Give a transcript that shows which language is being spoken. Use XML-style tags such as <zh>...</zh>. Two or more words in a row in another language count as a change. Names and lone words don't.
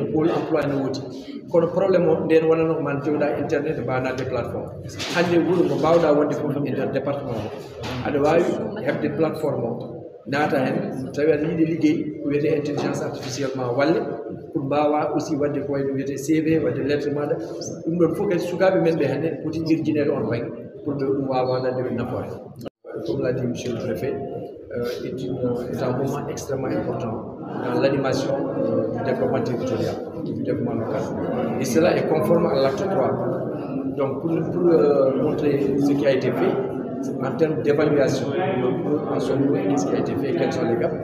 <fr>pôle emploi</fr> <ff>ne wodi kono probléme o nden wonano man joguɗa internet mbanade plateforme hande wuuro mo mbawɗa wonde fof e nder département o aɗa wawi hebde plateforme o naata hen tawi aɗa yiiɗi liggey ko wiyete</ff> <fr>intelligence artificielle</fr> <ff>ma walle pour mbawa aussi wadde ko wayno wiyete CV wadde lettre maɗa ɗum ɗon fof kadi sukaɓe men ɓe hande poti jirjinede on banggue pour ɓe ɗum wawa wadde ɓe nafoore.</ff> <fr>Comme l'a dit monsieur le préfet, est un moment extrêmement important dans l'animation du développement territorial, du développement local. Et cela est conforme à l'acte 3. Donc pour montrer ce qui a été fait, en termes d'évaluation, en ce moment, ce qui a été fait, quels sont les gaps.</fr>